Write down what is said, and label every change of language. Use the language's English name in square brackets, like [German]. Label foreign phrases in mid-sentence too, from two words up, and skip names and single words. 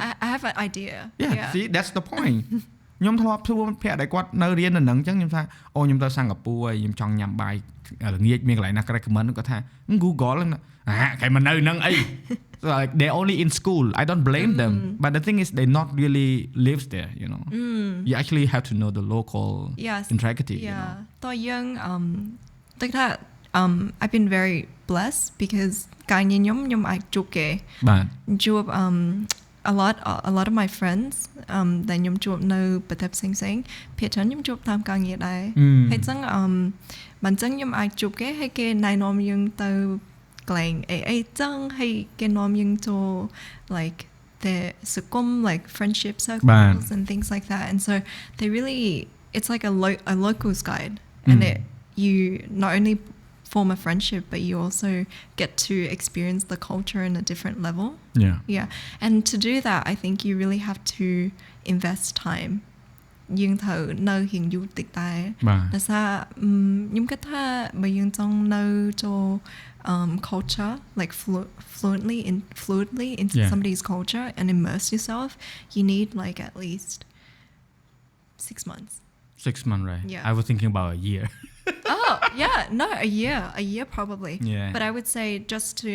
[English] I have an idea see that's the point [Khmer] ខ្ញុំធ្លាប់សួរភ័ក្រដែលគាត់នៅរៀននៅហ្នឹងអញ្ចឹងខ្ញុំថាអូខ្ញុំទៅសិង្ហបុរីខ្ញុំចង់ញ៉ាំបាយល្ងាចមានកន្លែងណា recommend គាត់ថា Google គេមិននៅហ្នឹងអី [English] so like they only in school I don't blame them but the thing is they not really lives there you know you actually have to know the local intricacy you know [Khmer] តើយើងដូចថា [English] I've been very blessed [Khmer] because កាលខ្ញុំអាចជួបគេបាទជួប [English] a lot of my friends [Khmer] ដែលខ្ញុំជួបនៅប្រទេសផ្សេងៗភាគច្រើនខ្ញុំជួបតាម ការងារដែរហើយអញ្ចឹងបានអញ្ចឹងខ្ញុំអាចជួបគេហើយគេណែនាំយើងទៅកន្លែងអីចឹងហើយគេនាំយើងចូល [English] like the sukum like friendship circles and things like that and so they really it's like a locals guide and you not only form a friendship but you also get to experience the culture in a different level yeah and to do that I think you really have to invest time [Khmer] យើងត្រូវនៅរៀងយូរតិចតែដោយសារខ្ញុំគិតថាបើយើងចង់នៅចូល [English] culture like fluently into somebody's culture and immerse yourself you need like at least 6 months 6 months right I was thinking about a year oh yeah no a year probably but I would say just to